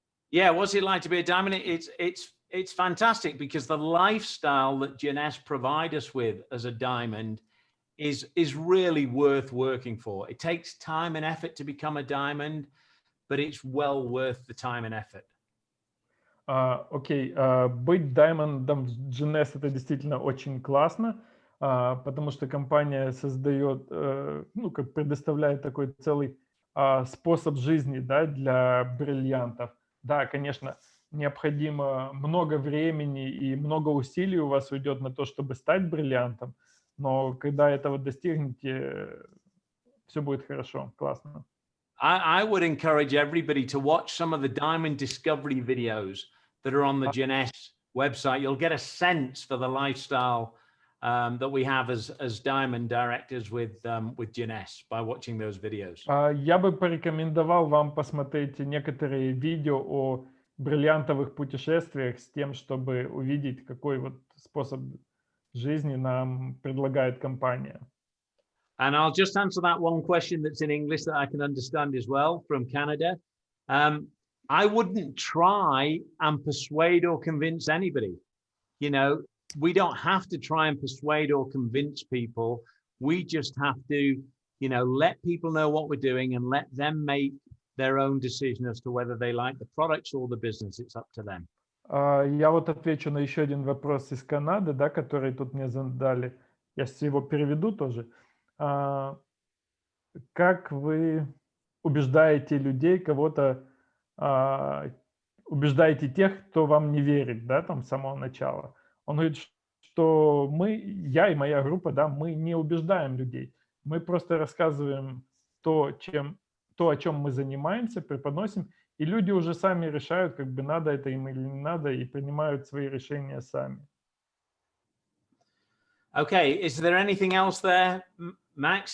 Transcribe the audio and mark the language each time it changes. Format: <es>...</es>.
<en>Yeah, what's it like to be a diamond? It's fantastic because the lifestyle that Jeunesse provide us with as a diamond is really worth working for. It takes time and effort to become a diamond, but it's well worth the time and effort.</en> <ru>Окей, быть даймондом в Jeunesse это действительно очень классно. потому что компания создает, ну, как предоставляет такой целый способ жизни, да, для бриллиантов. Да, конечно, необходимо много времени и много усилий у вас уйдет на то, чтобы стать бриллиантом, но когда этого достигнете, все будет хорошо, классно.</ru> <en>I would encourage everybody to watch some of the diamond discovery videos that are on the Jeunesse website. You'll get a sense for the lifestyle that we have as diamond directors with Jeunesse by watching those videos.</en> <ru>Я бы порекомендовал вам посмотреть некоторые видео о бриллиантовых путешествиях с тем, чтобы увидеть, какой вот способ жизни нам предлагает компания.</ru> <en>And I'll just answer that one question that's in English that I can understand as well from Canada. I wouldn't try and persuade or convince anybody. You know, we don't have to try and persuade or convince people. We just have to, you know, let people know what we're doing and let them make their own decision as to whether they like the products or the business. It's up to them.</en> <ru>Я вот отвечу на еще один вопрос из Канады, да, который тут мне задали. Я сейчас его переведу тоже. Как вы убеждаете людей, кого-то убеждаете тех, кто вам не верит, да, там с самого начала? Он говорит, что я и моя группа, да, мы не убеждаем людей. Мы просто рассказываем то, о чем мы занимаемся, преподносим, и люди уже сами решают, как бы надо это им или не надо, и принимают свои решения сами.</ru> <en>Okay, is there anything else there, Max?</en>